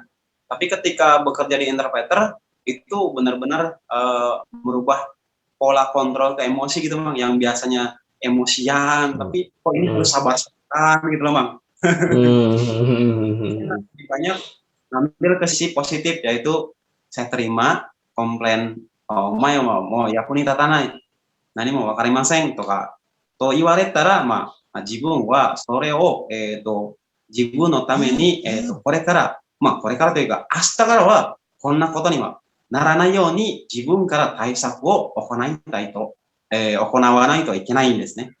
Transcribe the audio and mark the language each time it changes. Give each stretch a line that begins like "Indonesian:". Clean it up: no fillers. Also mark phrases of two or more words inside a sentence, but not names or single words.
Indonesian: Tapi ketika bekerja di interpreter itu benar-benar merubah pola kontrol ke emosi gitu Mang, yang biasanya emosian, tapi kok ini harus sabar-sabaran gitu loh Mang. Lebih banyak ngambil ke sisi positif, yaitu saya terima komplain mau
Japanese: 役に立たない 何も わかりませんとかと言われたら、自分はそれを、自分のために、これから、これからというか、明日からはこんなことにはならないように自分から対策を行わないといけないんですね。